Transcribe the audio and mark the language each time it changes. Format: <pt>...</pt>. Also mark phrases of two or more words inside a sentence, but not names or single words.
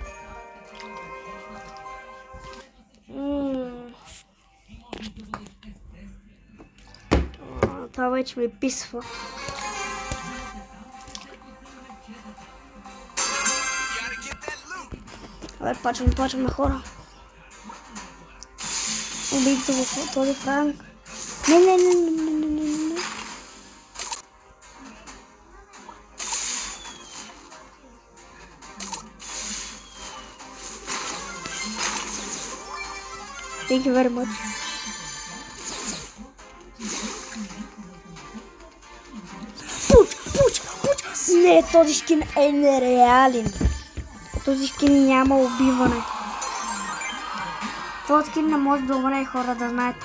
<bg>Това вече ми писва. Абе, почваме хора. Убийте го този Франк. Не.</bg> <en>Thank you very much.</en> <bg>Пуч! Не, този скин е нереален. Този скин няма убиване. Този скин не може да умре, хора, да знаете.</bg>